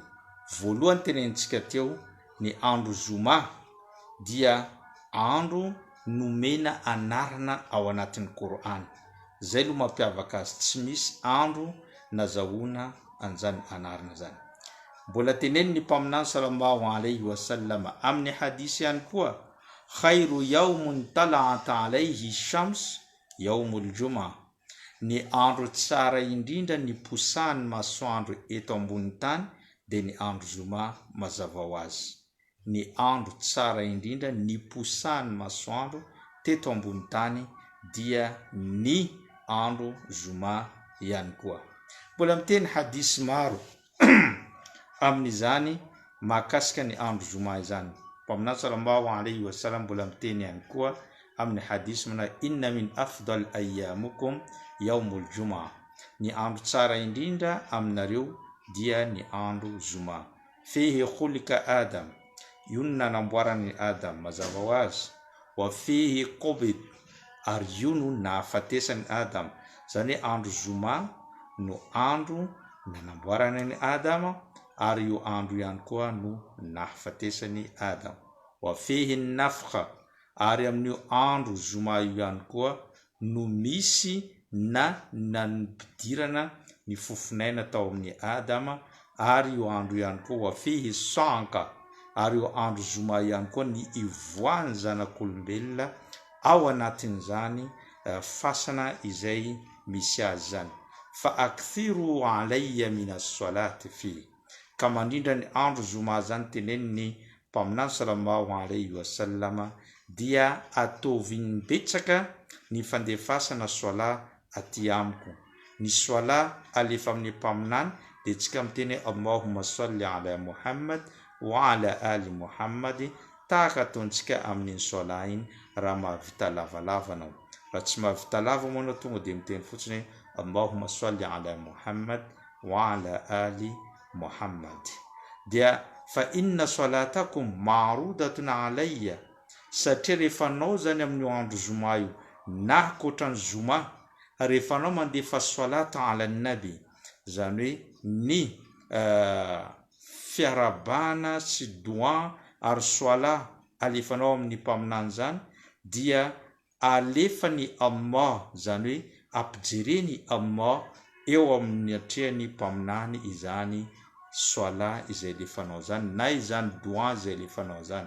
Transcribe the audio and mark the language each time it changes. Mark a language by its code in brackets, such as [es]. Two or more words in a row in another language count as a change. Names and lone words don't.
[mg] Voalohany tenentsika teo ny andro zoma dia andro nomena anarana ao anatin'ny Korana. Zay no mampiavaka azy, tsy misy andro nazahoana an'izany anarana zany. Mbola teneniny mpaminany [ar] صلى الله عليه وسلم [mg] amin'ny hadisy ihany koa, [ar] خير يوم طلعت عليه الشمس يوم الجمعة, [mg] ny andro tsara indrindra ny posahany masoandro eto ambony tany dia ny andro zoma mazava ho azy. Ny andro tsara indrindra ny posahany masoandro teto ambony tany dia ny andro zoma ihany koa. Mbola miteny hadisy maro amin'izany mahakasika ny andro zoma izany. Mpaminany [ar] صلى الله عليه وسلم [mg] mbola miteny ihany koa amin'ny hadisy [ar] ما إن من أفضل أيامكم يوم الجمعة, [mg] ny andro tsara indrindra aminareo dia ny andro zoma. [ar] فيه خلق آدم, [mg] io no nanamboarany Adam mazava ho azy. [ar] وفيه قبض, [mg] ary io no nahafatesany Adam, zany andro zoma no andro nanamboarany ny Adama, ary io andro ihany koa no nahafatesany Adam. [ar] وفيه النفخة, [mg] ary amin'io andro zoma io ihany koa no misy na nampidirana ny fofinaina tao amin'ny Adama, ary io andro ihany koa [ar] وفيه الصعقة, [mg] ary io andro zoma ihany koa ny ivoahany zanak'olombelona ao anatin'izany fasana izay misy azy zany. [ar] فأكثروا علي من الصلاة في, [mg] ka mandrindra ny andro zoma zany teneniny mpaminany [ar] صلى الله عليه وسلم [mg] dia atoviny betsaka ny fandefasana sola aty amiko. Ny sola alefa amin'ny mpaminany dia tsika miteny [ar] اللهم صل على محمد وعلى آل محمد, [mg] tahaka ataontsika amin'ny sola iny raha mahavita lavalava anao. Raha tsy mahavita lava moa anao tonga dia miteny fotsiny [ar] اللهم صل على محمد وعلى آل محمد. Dia فإن صلاتكم معروضة علي, [mg] satria rehefa anao zany amin'ny andro zoma io na koatran'ny zoma, rehefa anao mandefa [ar] صلاة على النبي, [mg] zany hoe ny fiarabana sy doa ary soala alefanao amin'ny mpaminany zany, dia alefany Allah, zany hoe ampijereny Allah eo amin'ny atrehany mpaminany izany soala izay lefanao zany na izany doa izay lefanao zany.